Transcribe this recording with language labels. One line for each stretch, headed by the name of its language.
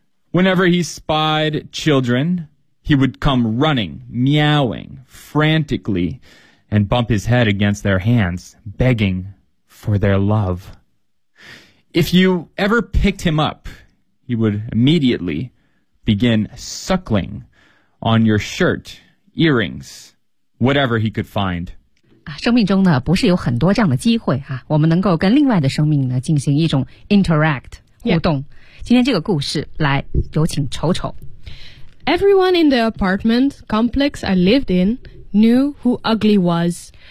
English: Whenever he spied children, he would come running, meowing frantically, and bump his head against their hands, begging for their love. If you ever picked him up, he would immediately begin suckling. On your shirt, earrings, whatever he could find.
Chinese: 生命中呢不是有很多这样的机会啊，我们能够跟另外的生命呢进行一种 interact, 互动。
English: Yeah.
Chinese: 今天这个故事来有请丑丑。
English: Everyone in the apartment complex I lived in knew who Ugly was.